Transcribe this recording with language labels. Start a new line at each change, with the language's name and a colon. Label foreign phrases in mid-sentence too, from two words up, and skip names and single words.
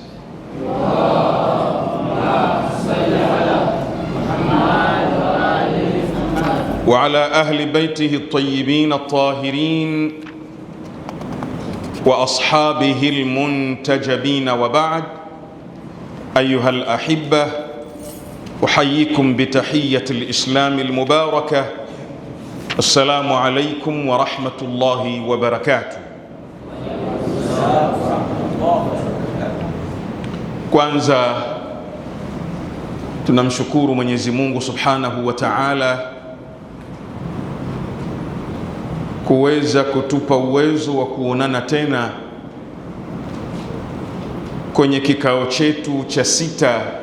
Arabic: وعلى أهل بيته الطيبين الطاهرين وأصحابه المنتجبين، وبعد. أيها الأحبة، أحييكم بتحية الإسلام المباركة. السلام عليكم ورحمة الله وبركاته.
Swahili: Kwanza tunamshukuru Mwenyezi Mungu
Arabic: سبحانه وتعالى
Swahili: kuweza kutupa uwezo wa kuonana tena kwenye kikao chetu cha 6,